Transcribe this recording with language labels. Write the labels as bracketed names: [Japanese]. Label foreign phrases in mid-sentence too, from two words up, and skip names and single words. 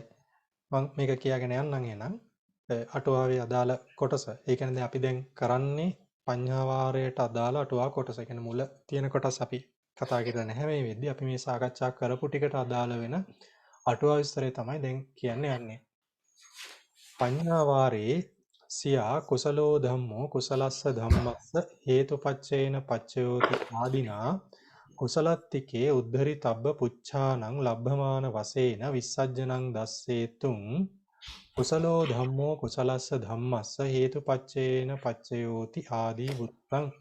[Sinhala] මම මේක කියාගෙන යන්නම් එහෙනම්. අටුවාවේ අදාළ කොටස. ඒ කියන්නේ දැන් අපි දැන් කරන්නේ පඤ්ඤාවාරයට අදාළ අටුවා කොටස. ඒ කියන්නේ මුල තියෙන කොටස් අපි කතා කරලා නැහැ මේ වෙද්දි. අපි මේ සාකච්ඡා කරපු ටිකට අදාළ වෙන අටුවා විස්තරය තමයි දැන් කියන්න යන්නේ. [Pali] පඤ්ඤාවාරේ සියා කුසලෝ ධම්මෝ කුසලස්ස ධම්මස්ස හේතුපච්චේන පච්චයෝති ආදිනා කුසලත්තිකේ උද්ධරිතබ්බ පුච්ඡානං ලබ්භමාන වශයෙන් විස්සජ්ජනං දස්සේතුං කුසලෝ ධම්මෝ කුසලස්ස ධම්මස්ස හේතුපච්චේන පච්චයෝති ආදී වුත්තං